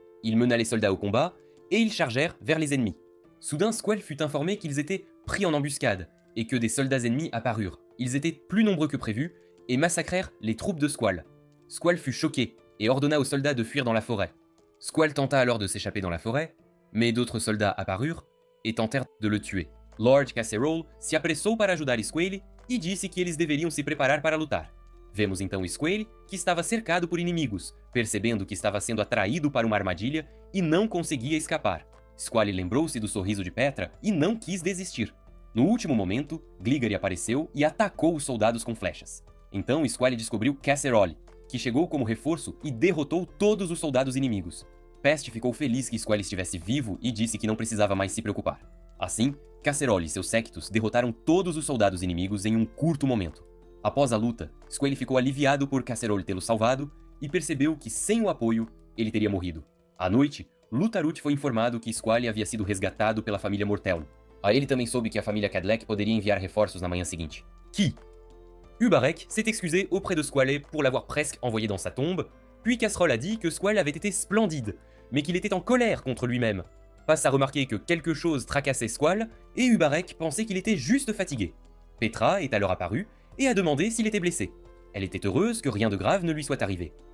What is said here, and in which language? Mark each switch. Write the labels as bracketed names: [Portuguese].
[French] Il mena les soldats au combat et ils chargèrent vers les ennemis. Soudain, Squall fut informé qu'ils étaient pris en embuscade et que des soldats ennemis apparurent. Ils étaient plus nombreux que prévu et massacrèrent les troupes de Squall. Squall fut choqué et ordonna aux soldats de fuir dans la forêt. Squall tenta alors de s'échapper dans la forêt, mais d'autres soldats apparurent et tentèrent de le tuer. [Portuguese] Lord Casserole se apressou para ajudar Squall e disse que eles deveriam se preparar para lutar. Vemos então Squall, que estava cercado por inimigos, percebendo que estava sendo atraído para uma armadilha e não conseguia escapar. Squall lembrou-se do sorriso de Petra e não quis desistir. No último momento, Gliggery apareceu e atacou os soldados com flechas. Então Squall descobriu Casserole, que chegou como reforço e derrotou todos os soldados inimigos. Pest ficou feliz que Squall estivesse vivo e disse que não precisava mais se preocupar. Assim, Casserole e seus séquitos derrotaram todos os soldados inimigos em um curto momento. Após a luta, Squall ficou aliviado por Casserole tê-lo salvado e percebeu que sem o apoio, ele teria morrido. À noite, Lutarut foi informado que Squall havia sido resgatado pela família Morteln. Ele também soube que a família Cadlec poderia enviar reforços na manhã seguinte. [French] Qui? Ubarek s'est excusé auprès de Squall pour l'avoir presque envoyé dans sa tombe, puis Casserole a dit que Squall avait été splendide, mais qu'il était en colère contre lui-même. Past a remarqué que quelque chose tracassait Squall, et Ubarek pensait qu'il était juste fatigué. Petra est alors apparue et a demandé s'il était blessé. Elle était heureuse que rien de grave ne lui soit arrivé.